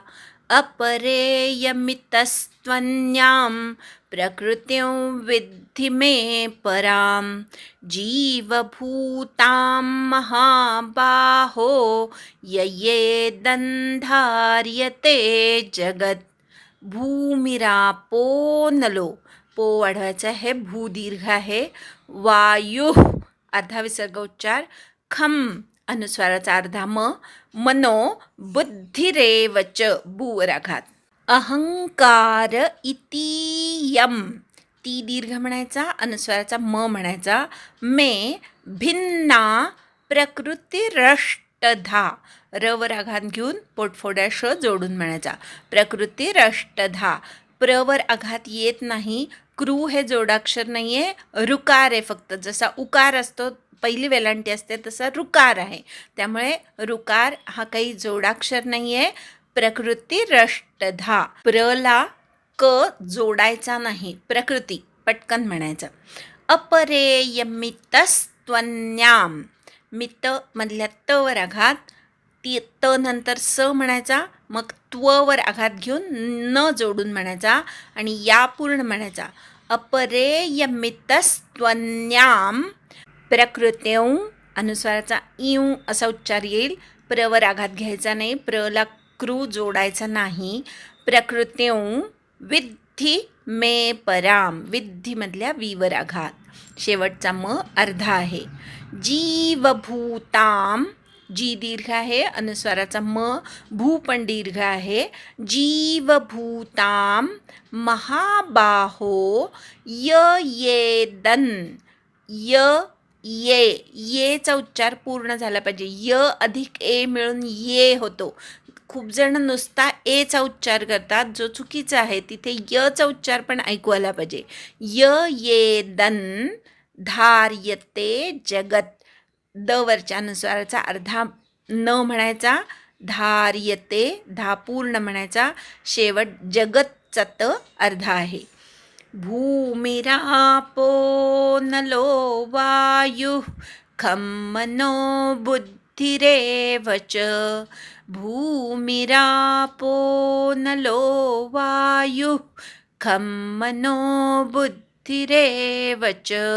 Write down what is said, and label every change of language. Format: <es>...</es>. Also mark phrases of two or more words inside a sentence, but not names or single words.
<sa>अपरेयमितस्त्वन्यां प्रकृतिं विद्धि मे परां जीवभूतां महाबाहो ययेदन्धार्यते जगत्. भूमिरापो नलो,</sa> <mr>पो वाढवायचा आहे, भू दीर्घ आहे, वायु अर्धा विसर्ग उच्चार, खम अनुस्वाराचा अर्धा म,</mr> <sa>मनो बुद्धिरेवच</sa> <mr>बूवर आघात,</mr> <sa>अहंकार इतीयम</sa> <mr>ती दीर्घ म्हणायचा, अनुस्वाराचा म म्हणायचा,</mr> <sa>मे भिन्ना प्रकृतिरष्टधा</sa> <mr>रवर आघात घेऊन पोटफोड्या श जोडून म्हणायचा, प्रकृतिरष्टधा. प्रवर आघात येत नाही, क्रू हे जोडाक्षर नाही आहे, रुकार आहे फक्त. जसा उकार असतो पहिली वेलांटी असते तसा रुकार आहे, त्यामुळे रुकार हा काही जोडाक्षर नाही आहे. प्रकृतिरष्टधा, प्रला क जोडायचा नाही, प्रकृती पटकन म्हणायचं. अपरेयमितस्त्वन्याम, मित मधल्या त वर आघात, ती त नंतर स म्हणायचा, मग त्ववर आघात घेऊन न जोडून म्हणायचा आणि या पूर्ण म्हणायचा.</mr> <sa>अपरेयमितस्त्वन्याम प्रकृत्यं,</sa> <mr>अनुस्वाराचा इव असा उच्चार येईल, प्रवर आघात घ्यायचा नाही, प्रला क्रू जोडायचा नाही.</mr> <sa>प्रकृत्यं विद्धि मे पराम,</sa> <mr>विद्धीमधल्या वीवर आघात, शेवटचा म अर्धा आहे. जीवभूताम, जी दीर्घ आहे, अनुस्वाराचा म, भू पण दीर्घ आहे.</mr> <sa>जीवभूताम महाबाहो येदन,</sa> <mr>येचा उच्चार पूर्ण झाला पाहिजे, य अधिक ए मिळून ये होतो. खूप जण नुसता एचा उच्चार करतात, जो चुकीचा आहे. तिथे यचा उच्चार पण ऐकू आला पाहिजे.</mr> <sa>येदन धार्यते जगत,</sa> <mr>द वरच्या अनुस्वाराचा अर्धा न म्हणायचा, धार्यते धा पूर्ण म्हणायचा, शेवट जगतचा त अर्धा आहे.</mr> <sa>भूमिरापो नलो वायुः खं मनो बुद्धिरेव च. भूमिरापो नलो वायुः खं मनो बुद्धिरेव च.</sa>